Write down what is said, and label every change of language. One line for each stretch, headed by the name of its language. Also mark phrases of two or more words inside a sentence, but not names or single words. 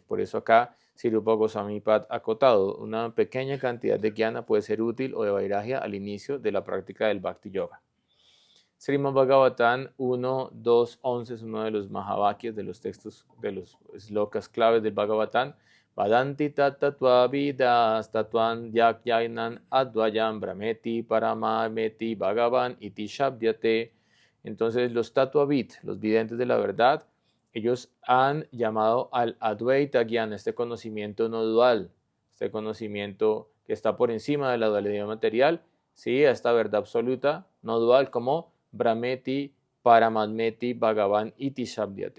Spanish: Por eso acá Sri Rupa Goswami Pad ha acotado, una pequeña cantidad de gyana puede ser útil o de vairagya al inicio de la práctica del Bhakti Yoga. Srimad Bhagavatam 1, 2, 11 es uno de los Mahavakyas, de los textos, de los slokas claves del Bhagavatam.
Sanskrit: वदन्ति तत्तत्त्वविदस् तत्त्वं यज्ज्ञानम् अद्वयम् ब्रह्मेति परमात्मेति भगवान् इति शब्द्यते.
Spanish: Entonces los tatuavit, los videntes de la verdad, ellos han llamado al
Sanskrit: अद्वैत ज्ञान,
Spanish: este conocimiento no dual, este conocimiento que está por encima de la dualidad material, ¿sí? A esta verdad absoluta, no dual, como
Sanskrit: ब्रह्मेति परमात्मेति भगवान् इति शब्द्यते.